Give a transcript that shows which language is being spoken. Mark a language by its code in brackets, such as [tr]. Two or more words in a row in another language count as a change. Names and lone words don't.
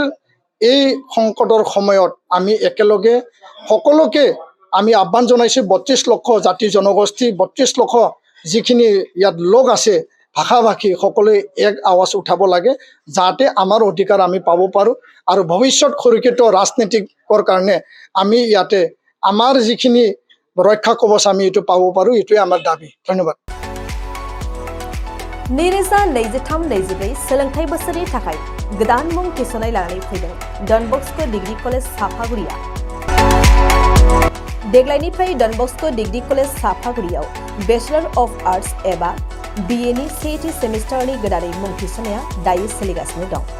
[as] এই সংকটৰ সময়ত আমি একেলগে সকলোকে আমি আহ্বান জনাইছোঁ 32 লক্ষ জাতি জনগোষ্ঠী 32 লক্ষ যিখিনি ইয়াত লোক আছে ভাষা ভাষী সকলোৱে এক আৱাজ উঠাব লাগে যাতে আমাৰ অধিকাৰ আমি পাব পাৰোঁ আৰু ভৱিষ্যত সুৰক্ষিত ৰাজনীতিকৰ কাৰণে আমি ইয়াতে আমাৰ যিখিনি ৰক্ষা কবচ আমি এইটো পাব পাৰোঁ এইটোৱে আমাৰ দাবী ধন্যবাদ [brx] नैरोजा 23-24 सोलोंथाइ बोसोरनि थाखाय गोदान मुं थिसननाय लानानै फैदों डन बस्क' डिग्री कलेज साफागुरिया देग्लायनिफ्राय डन बस्क' डिग्री कलेज साफागुरियाव [en] Bachelor of Arts [brx] एबा BA नि सेथि सेमिस्टारनि गोदानै मुं थिसननाया दायो सोलिगासिनो दं